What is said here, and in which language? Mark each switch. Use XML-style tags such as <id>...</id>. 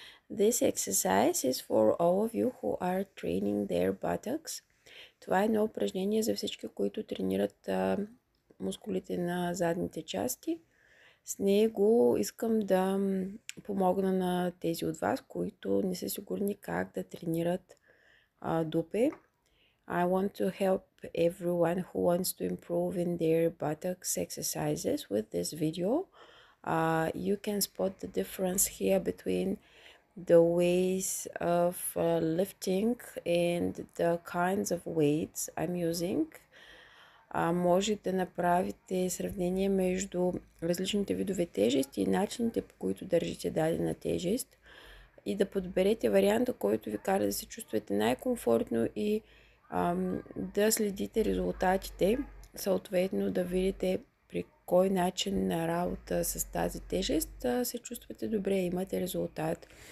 <en>This exercise is for all of you who are training their buttocks.</en> <bg>Това е едно упражнение за всички, които тренират мускулите на задните части. С него искам да помогна на тези от вас, които не са сигурни как да тренират дупе.</bg> <en>I want to help everyone who wants to improve in their buttocks exercises with this video. You can spot the difference here between the ways of lifting and the kinds of weights I'm using.</en> <bg>Може да направите сравнение между различните видове тежести и начините, по които държите дадена тежест и да подберете варианта, който ви кара да се чувствате най-комфортно и да следите резултатите, съответно да видите при кой начин на работа с тази тежест се чувствате добре, имате резултат.</bg>